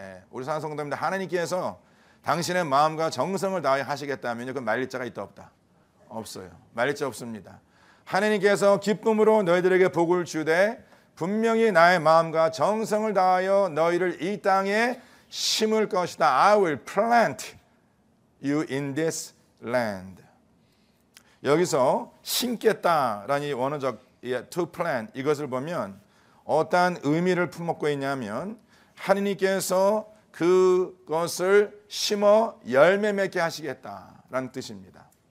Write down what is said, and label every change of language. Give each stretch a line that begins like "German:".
Korean: 우리 사랑하는 성도님들, 하나님께서 당신의 마음과 정성을 다하여 하시겠다면 그 말릴 자가 있다 없다? 없어요. 말릴 자 없습니다. 하나님께서 기쁨으로 너희들에게 복을 주되 분명히 나의 마음과 정성을 다하여 너희를 이 땅에 심을 것이다.
English: I will plant you in this land.
Korean: 여기서 심겠다라는 이 원어적 to plant 이것을 보면 어떠한 의미를 품고 있냐면 하나님께서 그것을 심어 열매 맺게 하시겠다라는 뜻입니다.